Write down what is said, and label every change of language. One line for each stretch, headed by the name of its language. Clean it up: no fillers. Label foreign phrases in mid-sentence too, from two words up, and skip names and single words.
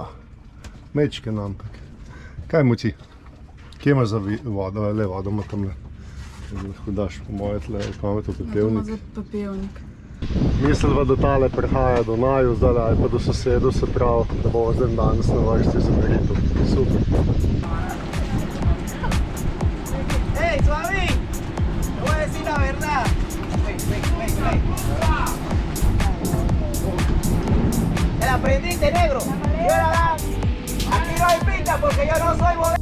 Slovenian: Mečke nampak. Kaj muci? Kje imaš za vodo? Le vodo ima tam le. Lahko daš po moje tle, kam je to pepelnik? Za pepelnik. Misliva, da tale prihaja do naju, zdaj ali pa do sosedov, se pravi, da bo zdaj danes na vrsti za meritev. Super.
Spanish: Hey, suave, te voy a decir la verdad. Ven. Te la prendiste, negro. Yo la da. Aquí no hay pinta porque yo no soy modelo.